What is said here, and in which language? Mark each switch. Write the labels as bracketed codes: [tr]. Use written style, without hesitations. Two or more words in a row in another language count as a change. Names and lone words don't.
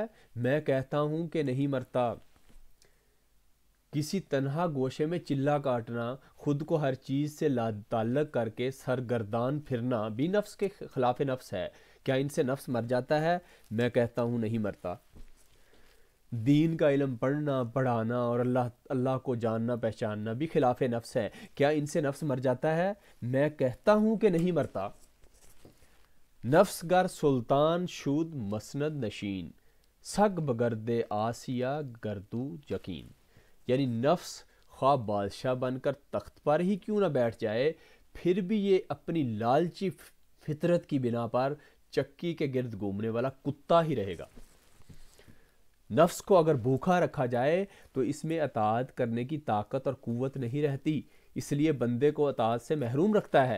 [ur] میں کہتا ہوں کہ نہیں مرتا۔ کسی تنہا گوشے میں چلہ کاٹنا، خود کو ہر چیز سے لا تعلق کر کے سرگردان پھرنا بھی نفس کے خلاف نفس ہے۔ کیا ان سے نفس مر جاتا ہے؟ میں کہتا ہوں نہیں مرتا۔ دین کا علم پڑھنا، پڑھانا اور اللہ کو جاننا پہچاننا بھی خلاف نفس ہے۔ کیا ان سے نفس مر جاتا ہے؟ میں کہتا ہوں کہ نہیں مرتا۔ [fa] نفس گر سلطان شود مسند نشین، سگ بگرد آسیہ گردو یقین۔ [ur] یعنی نفس خواہ بادشاہ بن کر تخت پر ہی کیوں نہ بیٹھ جائے، پھر بھی یہ اپنی لالچی فطرت کی بنا پر چکی کے گرد گھومنے والا کتا ہی رہے گا۔ نفس کو اگر بھوکا رکھا جائے تو اس میں اطاعت کرنے کی طاقت اور قوت نہیں رہتی، اس لیے بندے کو اطاعت سے محروم رکھتا ہے۔